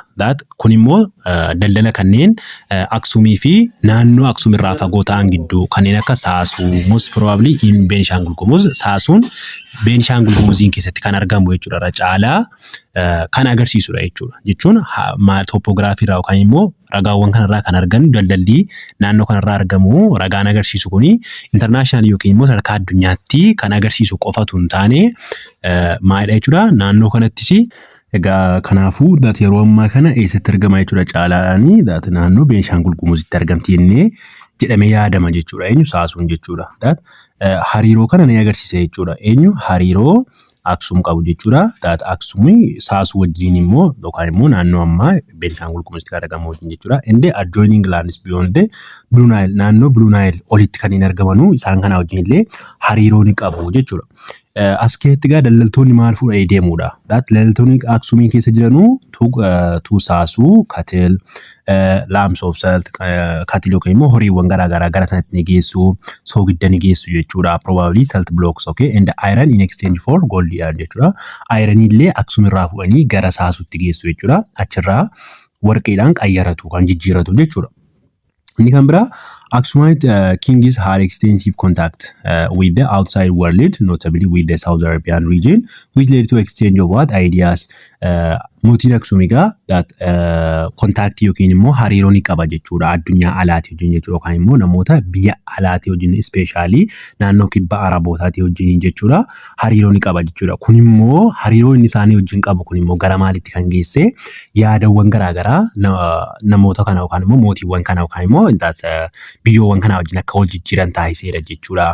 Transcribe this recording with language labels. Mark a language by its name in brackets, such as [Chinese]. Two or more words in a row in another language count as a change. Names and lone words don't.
[Oromo] That kun immoo daldala kanneen Aksumii fi naannoo Aksum irraa fagoo ta'an gidduu kanneen akka Saasuu [English] most probably in [Oromo] Beenishaangul Gumuz Saasuun Beenishaangul Gumuziin keessatti kan argamu jechuudha. Irra caalaa kan agarsiisudha jechuudha. Jechuun topography irraa yookaan immoo ragaawwan kanarraa kan argan daldalli naannoo kanarraa argamu ragaan agarsiisu kuni international yookiin immoo sadarkaa addunyaatti kan agarsiisu qofatu hin taane maalidha jechuudha. Naannoo kanattis egaa kanaafuu that yeroo ammaa kana eessatti argama jechuudha caalaanii that naannoo Beenishaangul Gumuzitti argamti jennee jedhamee yaadama jechuudha. Eenyu Saasuun jechuudha. That hariiroo kana ni agarsiisa jechuudha. Eenyu hariiroo Aksum qabu jechuudha. That Aksumii Saasuu wajjin immoo yookaan immoo naannoo ammaa Beenishaangul Gumuzitti argamu wajjin jechuudha. [English] And adjoining lands beyond the Blue Nile [Oromo] naannoo Blue Nile olitti kan hin argamanu isaan kana wajjin illee hariiroo ni qabu jechuudha. as keessatti egaa daldaltoonni maal fuudhanii deemuudha. Daldaltoonni Aksuumii keessa jiranuu Tuusaasuu, Katil, Laamsoobsalt, Katil yookiin immoo horiiwwan garaagaraa gara sanatti ni geessu, soogidda ni geessu jechuudha. [English] Probably salt blocks, okay, and iron in exchange for gold jechuudha. [Oromo] Iron illee Aksuumirraa fuudhanii gara Saasuutti geessu jechuudha. Achirraa warqeedhaan qayyaratu kan jijjiiratu jechuudha. Inni kan biraa [English] Aksumite kings had extensive contact with the outside world, notably with the South Arabian region, which led to exchange of what ideas. [Oromo] Mootiin Aksuumigaa contact yookiin immoo hariiroo ni qaba jechuudha addunyaa alaatii wajjin jechuudha yookaan immoo namoota biyya alaatii wajjin especially naannoo kibba Arabootaatii wajjin jechuudha hariiroo ni qaba jechuudha. Kun immoo hariiroo inni isaanii wajjin qabu kun immoo gara maalitti kan geesse yaadawwan garaagaraa namoota kana yookaan immoo mootiiwwan kana yookaan immoo biyyoowwan kana wajjin akka wal jijjiiran taasiseera jechuudha.